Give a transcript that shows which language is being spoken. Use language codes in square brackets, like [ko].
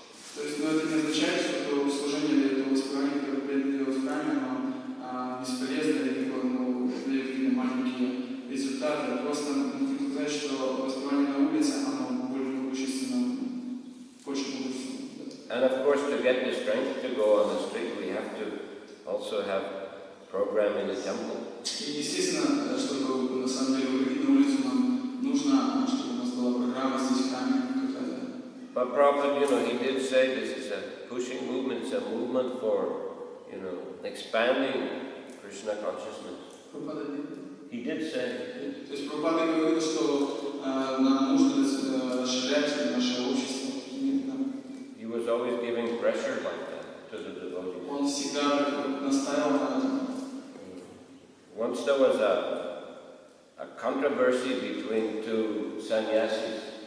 [ru] То есть, это не означает, что служение для этого воспевания, как делать в храме, оно бесполезно или дает какие-то маленькие результаты. Просто нужно сказать, что воспевание на улице, оно более могущественно, очень могущественно. [en] And of course, to get the strength to go on the street, we have to also have program in the temple. [ru] И естественно, чтобы на самом деле выходить на улицу, нам нужно, чтобы у нас была программа здесь в храме какая-то. [en] But Prabhupada, he did say this is a pushing movement, it's a movement for, expanding Krishna consciousness. He did say. [ru] То есть Прабхупада говорил, что нам нужно расширять наше общество. [en] He was always giving pressure like that to the devotees. [ru] Он всегда настаивал на этом. [en] Once there was a controversy between two sannyasis.